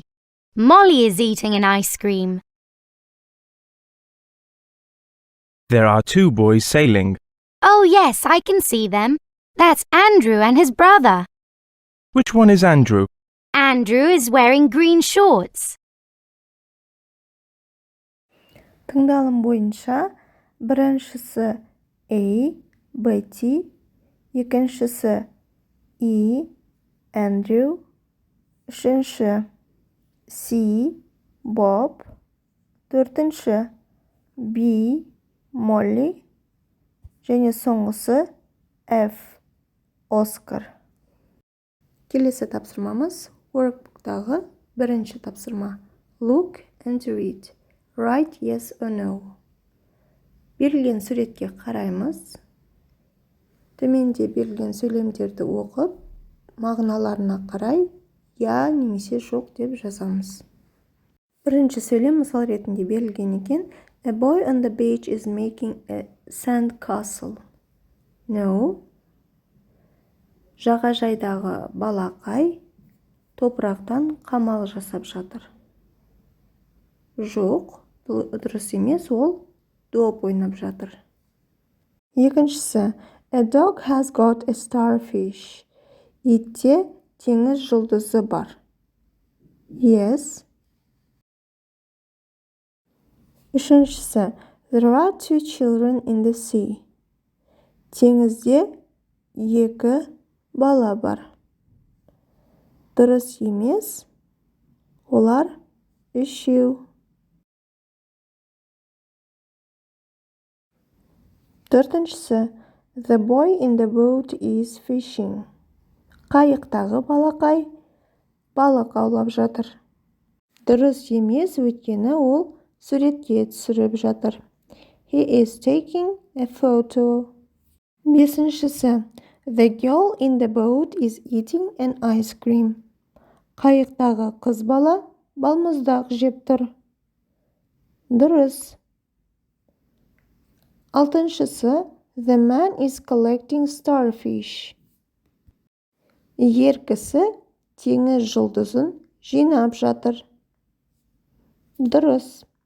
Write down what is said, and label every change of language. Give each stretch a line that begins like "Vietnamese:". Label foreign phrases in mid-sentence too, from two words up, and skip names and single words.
English: Molly is eating an ice cream. There are two boys sailing. Oh, yes, I can see them. That's Andrew and his brother. Which one is Andrew? Andrew is wearing green shorts.
Kazakh: Тыңдалым бойынша біріншісі A. Betty, екіншісі E. Andrew, үшінші C. Bob, төртінші B. Molly, және соңғысы F. Oscar. Келесі тапсырмамыз workbook'тағы бірінші тапсырма.
English: Look and read. Write yes or no.
Kazakh: Берілген суретке қараймыз. Төменде берілген сөйлемдерді оқып, мағыналарына қарай, я немесе жоқ деп жазамыз. Бірінші сөйлем мысал ретінде берілген екен.
English: A boy on the beach is making a sand castle. No.
Kazakh: Жағажайдағы балақай топырақтан қамал жасап жатыр. Жоқ, дұрыс емес, ол доп ойнап жатыр. Екіншісі,
English: a dog has got a starfish.
Kazakh: Итте теңіз жұлдызы бар. Yes. Үшіншісі,
English: there are two children in the sea.
Kazakh: Теңізде екі бала бар. Дұрыс емес, олар үшеу. Төртіншісі,
English: the boy in the boat is fishing.
Kazakh: Қайықтағы балақай балық аулап жатыр. Дұрыс емес, өйткені ол суретке түсіріп жатыр.
English: He is taking a photo. Бесіншісі, the girl in the boat is eating an ice cream.
Kazakh: Қайықтағы қыз бала балмұздақ жеп тұр. Дұрыс. Алтыншысы,
English: the man is collecting starfish.
Kazakh: Ер кісі теңіз жұлдызын жинап жатыр. Дұрыс.